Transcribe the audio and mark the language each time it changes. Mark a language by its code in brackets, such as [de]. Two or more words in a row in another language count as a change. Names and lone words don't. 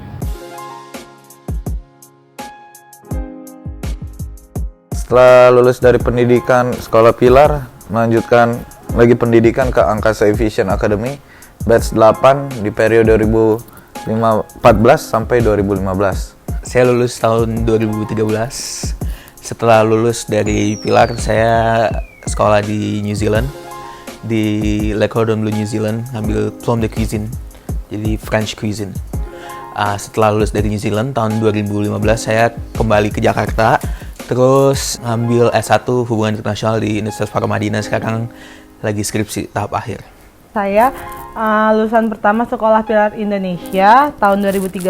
[id] Setelah lulus dari pendidikan Sekolah Pilar, melanjutkan lagi pendidikan ke Angkasa Aviation Academy, batch 8 di periode 2014 sampai 2015. Saya lulus tahun 2013. Setelah lulus dari Pilar, saya sekolah di New Zealand, di Le Cordon Bleu New Zealand, ngambil Diplôme de Cuisine, jadi [en] French Cuisine. [id] Setelah lulus dari New Zealand tahun 2015, saya kembali ke Jakarta, terus ngambil S1 Hubungan Internasional di Universitas Paramadina. Sekarang lagi skripsi tahap akhir. Saya lulusan pertama Sekolah Pilar Indonesia tahun 2013.